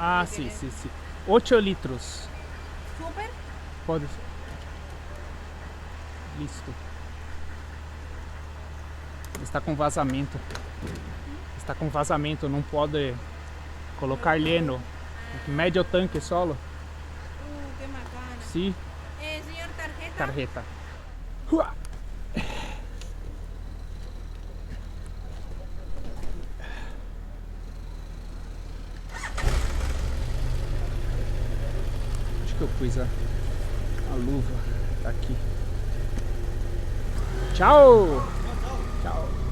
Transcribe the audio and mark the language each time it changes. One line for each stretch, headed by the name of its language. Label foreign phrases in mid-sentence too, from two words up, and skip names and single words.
Spanish: Ah, sí, sí, sí. 8 litros. Súper.
Portuguese: Pode ser. Listo. Está com vazamento. Está com vazamento, não pode colocar lleno.
Spanish: Médio tanque solo. Qué macana. Sí, Señor, tarjeta. tarjeta.
Portuguese: Uá. Acho que eu pus a luva. Tá aqui. Tchau! Tchau.